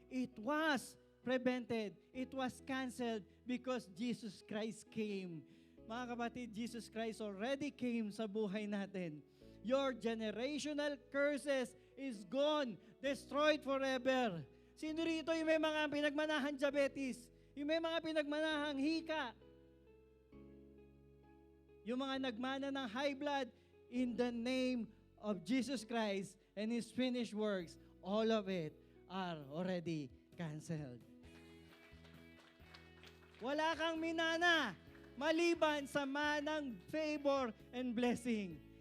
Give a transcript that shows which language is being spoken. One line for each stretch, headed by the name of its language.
English: It was prevented. It was canceled because Jesus Christ came.
Filipino: Mga kapatid,
English: Jesus Christ already came
Filipino: sa buhay natin.
English: Your generational curses is gone, destroyed forever.
Filipino: Sino rito yung may mga pinagmanahang diabetes? Yung may mga pinagmanahang hika? Yung mga nagmana ng
English: high blood, in the name of Jesus Christ and His finished works, all of it are already canceled.
Filipino: Wala kang minana maliban sa manang
English: favor and blessing.